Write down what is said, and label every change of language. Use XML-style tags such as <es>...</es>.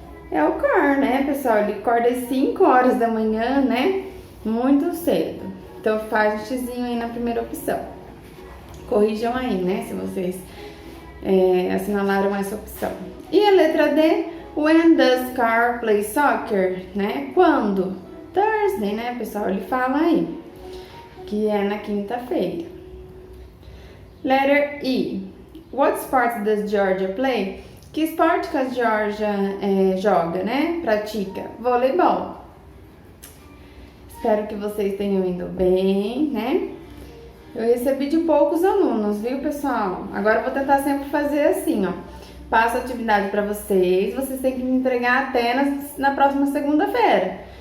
<pt>É o Carl, né, pessoal? Ele acorda às 5 horas da manhã, né? Muito cedo. Então faz o xizinho aí na primeira opção. Corrijam aí, né, se vocês assinalaram essa opção. E a letra D.</pt> <en>When does Carl play soccer?</en> <pt>Né? Quando? Thursday, né, pessoal? Ele fala aí. Que é na quinta-feira.</pt> <en>Letter E. What sport does Georgia play?</en> <pt>Que esporte que a Georgia joga, né? Pratica? Voleibol. Espero que vocês tenham ido bem, né? Eu recebi de poucos alunos, viu, pessoal? Agora eu vou tentar sempre fazer assim, ó. Passo a atividade para vocês têm que me entregar até na próxima segunda-feira.</pt>